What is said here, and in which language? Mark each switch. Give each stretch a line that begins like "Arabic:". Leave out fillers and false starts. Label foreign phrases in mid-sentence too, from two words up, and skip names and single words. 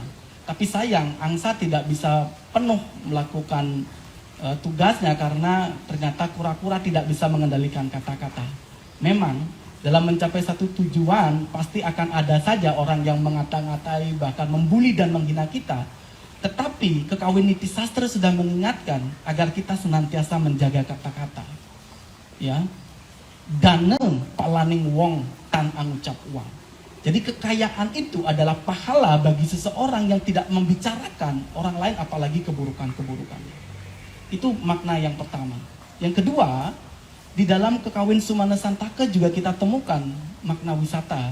Indonesian: Tapi sayang, angsa tidak bisa penuh melakukan tugasnya karena ternyata kura-kura tidak bisa mengendalikan kata-kata. Memang dalam mencapai satu tujuan pasti akan ada saja orang yang mengata-ngatai, bahkan membuli dan menghina kita. Tetapi Kekawin Niti Sastra sudah mengingatkan agar kita senantiasa menjaga kata-kata. Ya,
Kawi: dana palaning wong tan angucap uang.
Indonesian: Jadi kekayaan itu adalah pahala bagi seseorang yang tidak membicarakan orang lain, apalagi keburukan-keburukan. Itu makna yang pertama. Yang kedua, di dalam Kekawin Sumana Santaka juga kita temukan makna wisata.